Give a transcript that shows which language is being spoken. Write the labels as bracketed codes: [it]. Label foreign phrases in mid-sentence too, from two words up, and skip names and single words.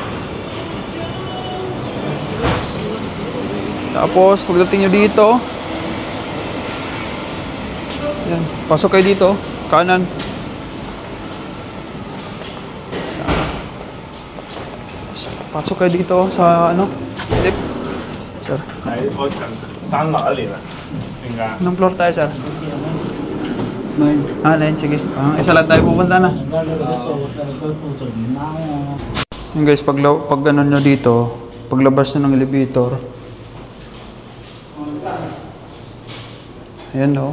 [tl] Tapos, pagdating nyo dito, yan, pasok kayo dito, kanan. Pasok kayo dito sa ano? Lift. Sir. [yue] 我等3樓一年啦，點解？ [tl] Anong floor tayo, sir? 9. Sige. Isa lang tayo pupunta na. Yung guys, pag ano nyo dito, paglabas nyo ng elevator, ayan o.